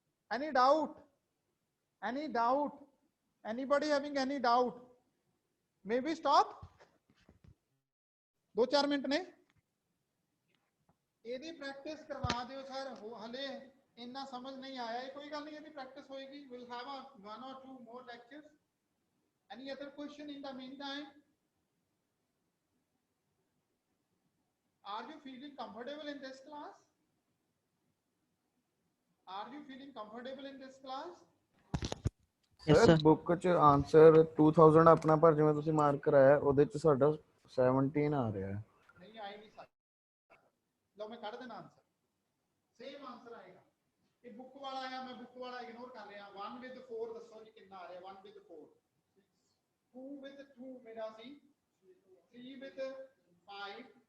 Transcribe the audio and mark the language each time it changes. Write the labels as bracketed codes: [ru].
[en] Any doubt, any doubt, anybody having any doubt? May we stop, [pa] 2-4 minute ਨੇ, ਇਹਦੀ practice ਕਰਵਾ ਦਿਓ ਸਰ। ਹਲੇ ਇੰਨਾ ਸਮਝ ਨਹੀਂ ਆਇਆ, ਇਹ ਕੋਈ ਗੱਲ ਨਹੀਂ, ਇਹਦੀ ਪ੍ਰੈਕਟਿਸ ਹੋਏਗੀ। [en] Will have a 1 or 2 more lectures। Any other question in the meantime? Are you feeling comfortable in this class? Are you feeling comfortable in this class? [pa] Sir book ਚ ਆਨਸਰ 2000 ਆਪਣਾ, ਪਰ ਜਿਵੇਂ ਤੁਸੀਂ ਮਾਰਕ ਕਰਾਇਆ ਉਹਦੇ ਚ ਸਾਡਾ 17 ਆ ਰਿਹਾ ਹੈ। ਨਹੀਂ ਆਈ ਨਹੀਂ ਸਕਦਾ, ਲਓ ਮੈਂ ਕੱਢ ਦੇਣਾ ਆਨਸਰ, ਸੇਮ ਆਨਸਰ ਆਏਗਾ। ਇਹ ਬੁੱਕ ਵਾਲਾ ਆਇਆ, ਮੈਂ ਬੁੱਕ ਵਾਲਾ ਇਗਨੋਰ ਕਰ ਰਿਹਾ। 1 with 4 ਦੱਸੋ ਜੀ ਕਿੰਨਾ ਆ ਰਿਹਾ, 1 with 4, 2 with 2 ਮੇਰਾ ਸੀ, 3 with 5